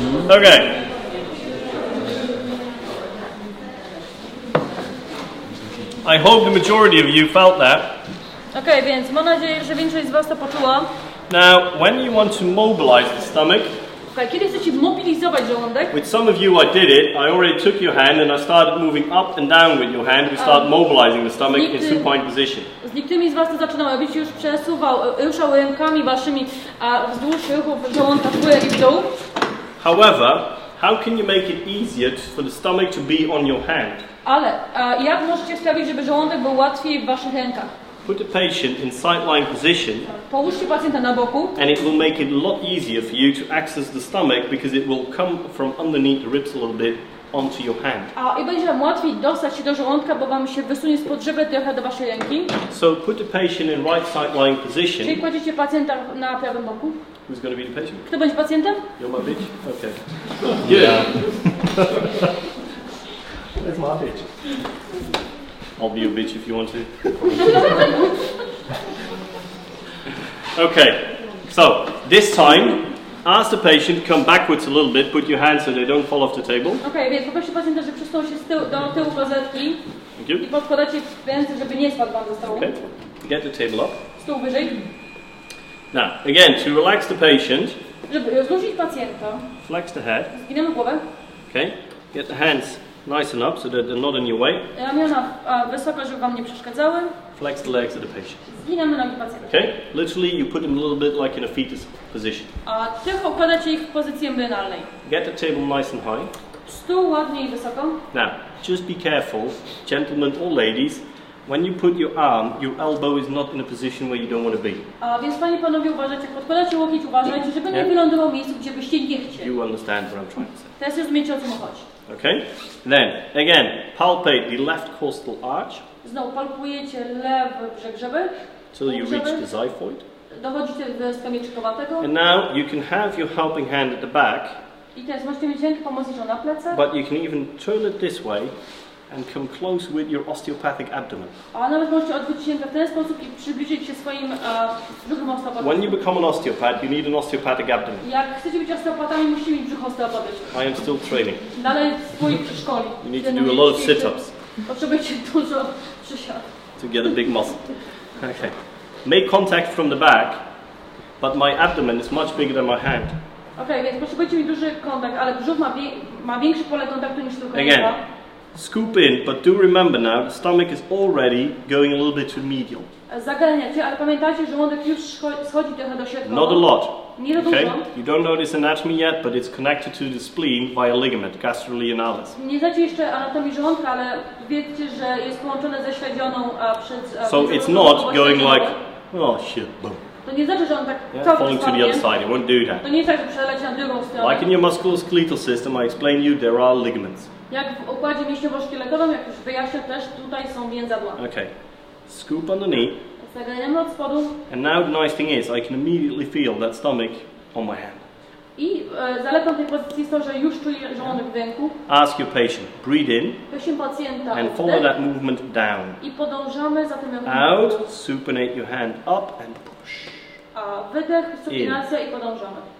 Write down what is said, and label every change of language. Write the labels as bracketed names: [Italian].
[English] Okay. I hope the majority of you felt that. [Polish] Okay, więc mam nadzieję, że większość z Was to poczuła. [English] Now, when you want to mobilize the stomach, [Polish] Okay, kiedy chcecie mobilizować żołądek, [English] with some of you I did it, I already took your hand and I started moving up and down with your hand. We start mobilizing the stomach in supine position. [Polish] z niektórymi z Was to zaczynał robić, już ruszał rękami Waszymi wzdłuż ruchów żołądka w górę i w dół. [English] However, how can you make it easier for the stomach to be on your hand? [Polish] Ale jak możecie sprawić, żeby żołądek był łatwiej w Waszych rękach? [English] Put the patient in sideline position, [Polish] Połóżcie pacjenta na boku [English] and it will make it a lot easier for you to access the stomach because it will come from underneath the ribs a little bit onto your hand. [Polish] I będzie Wam łatwiej dostać się do żołądka, bo Wam się wysunie spod żebra trochę do Waszej ręki. [English] So put the patient in right sideline position. [Polish] Czyli kładziecie pacjenta na prawym boku. [English] Who's going to be the patient? [Polish] Kto będzie pacjentem? [English] You're my bitch? Okay. Good. That's my bitch. I'll be a bitch if you want to. Okay, so this time, ask the patient to come backwards a little bit, put your hands so they don't fall off the table. [Polish] Okej, więc poproście pacjenta, że przesunął się do tyłu klozetki i podkładacie ręce, żeby nie spadł wam ze stołu. [English] Okay, get the table up. [Polish] Stół wyżej. [English] Now, again, to relax the patient, [Polish] Żeby rozluźnić pacjenta, [English] flex the head. [Polish] zginamy głowę. [English] Okay, get the hands nice and up so that they're not in your way. [Polish] Ramiona wysoko, żeby wam nie przeszkadzały. [English] Flex the legs of the patient. [Polish] Zginamy nogi pacjenta. [English] Okay, literally you put them a little bit like in a fetus position. [Polish] A tylko układacie ich w pozycji embrionalnej. [English] Get the table nice and high. [Polish] Stół ładnie i wysoko. [English] Now, just be careful, gentlemen or ladies, when you put your arm, your elbow is not in a position where you don't want to be. [Polish] A więc panie i panowie, uważajcie, jak podkładacie łokieć, uważajcie, żeby nie wylądował w miejscu, gdzie byście nie chcieli. [English] You understand what I'm trying to say. [Polish] Teraz rozumiecie, o co mu chodzi. [English] Okay? Then, again, palpate the left costal arch [Polish] Znowu palpujecie lewy brzeg żeber. [English] till you reach the xiphoid. [Polish] Dochodzicie do skamieczkowatego. [English] And now you can have your helping hand at the back, [Polish] I teraz możecie mieć rękę pomocniczą na plecach. [English] but you can even turn it this way and come close with your osteopathic abdomen. [Polish] A nawet możecie odwrócić rękę w ten sposób i przybliżyć się swoim brzuchem osteopatycznym. [English] When you become an osteopath, you need an osteopathic abdomen. [Polish] Jak chcecie być osteopatami, musicie mieć brzuch osteopatyczny. [English] I am still training. [Polish] Dalej swój przeszkoli. [English] You need to do a lot of sit-ups [Polish] Potrzebujecie dużo przysiadów. [English] to get a big muscle. Okay. Make contact from the back, but my abdomen is much bigger than my hand. [Polish] Okej, więc potrzebujecie mieć duży kontakt, ale brzuch ma większe pole kontaktu niż tylko [English] Again, [Polish] ręka. [English] scoop in, but do remember now, the stomach is already going a little bit to medial. [Polish] Zaganiacie, ale pamiętajcie, że żołądek już schodzi trochę do środka. [English] Not a lot. [Polish] Nie za [English] Okay? [Polish] dużo. [English] You don't know this anatomy yet, but it's connected to the spleen via ligament, gastrolianalis. [Polish] Nie znacie jeszcze anatomii żołądka, ale wiecie, że jest połączone ze śledzioną przed... [English] So it's not going like, oh shit, boom. [Polish] To nie znaczy, że on tak [English] Falling to the other side, it won't do that. [Polish] To nie jest tak, że przeleci na drugą stronę. [English] Like in your musculoskeletal system, I explained you, there are ligaments. [Polish] Jak w układzie mięśniowo-szkieletowym, jak już wyjaśnię, też tutaj są więzadła. [English] Okay, scoop underneath. [Polish] Zaganiamy od spodu. [English] And now the nice thing is, I can immediately feel that stomach on my hand. [Polish] I zaletą tej pozycji jest to, że już czuję żołądek w ręku. [English] Ask your patient, breathe in, [Polish] Prosimy pacjenta [English] and [Polish] o [English] follow [Polish] wdech [English] that movement down. [Polish] i podążamy za tym [English] Out, supinate your hand up and push. [Polish] A wydech, supinacja i podążamy.